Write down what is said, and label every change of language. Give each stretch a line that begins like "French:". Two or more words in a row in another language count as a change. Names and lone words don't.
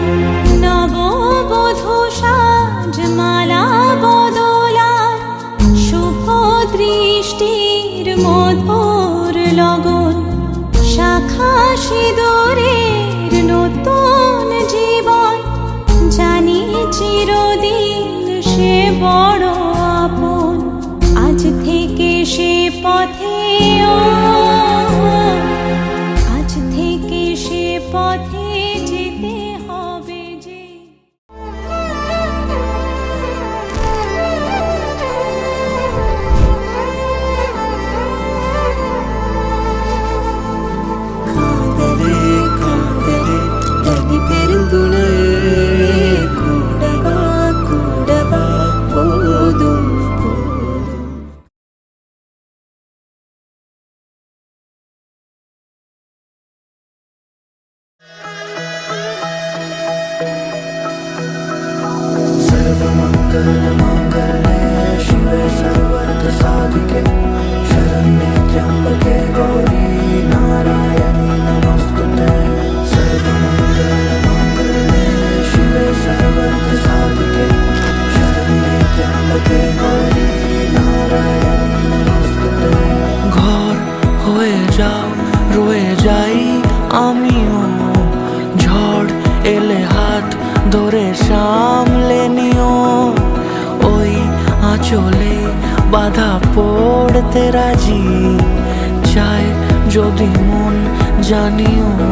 Bangla: নববধূ সাজ মালা বদলা, শুভ দৃষ্টির মধুর লগন, শাখা সিঁদুরের নতুন জীবন, জানি চিরদিন সে বড় আপন। আজ থেকে সে পথে, আজ থেকে সে পথে যেতে হবে যে।
Tamil: காதலே காதலே தனி பெருந்துணையே, கூடவா கூடவா போதும் போதும்.
Sanskrit: सर्वमङ्गलमाङ्गल्ये शिवे सर्वार्थसाधिके, शरण्ये त्र्यम्बके गौरी नारायणी नमोस्तुते. सर्वमङ्गलमाङ्गल्ये शिवे सर्वार्थसाधिके, शरण्ये त्र्यम्बके गौरी नारायणी नमोस्तुते.
Bangla: ঘর হয়ে যাও, রয়ে যাই আমিও, ঝড় এলে হাত ধরে সামলে নিও। ওই আঁচলে বাধা পড়তে রাজি, চাই যদি মন জানিও।